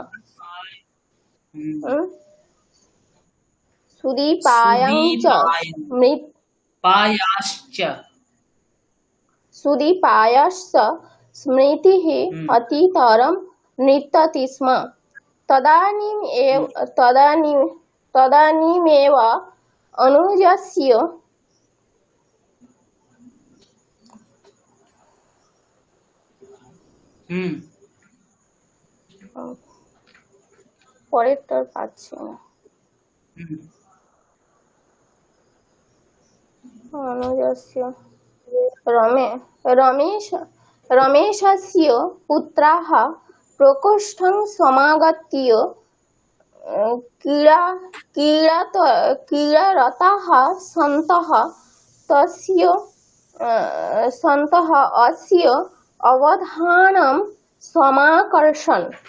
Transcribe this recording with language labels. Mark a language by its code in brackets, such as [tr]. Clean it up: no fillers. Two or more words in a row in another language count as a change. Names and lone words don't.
[sa] सुदीपायाश्च स्मृतिः अतितरं नृत्यति स्म। तदानीमेव अनुजस्य হুম [bn] পরেরটার পাচ্ছি না। হুম [sa] अनुजस्य रमे रमेश रमेशस्य पुत्राः प्रकोष्ठं समागत्य क्रीडा क्रीडात क्रीडारताः सन्तः तस्य सन्तः अस्य अवधानं समाकर्षन्।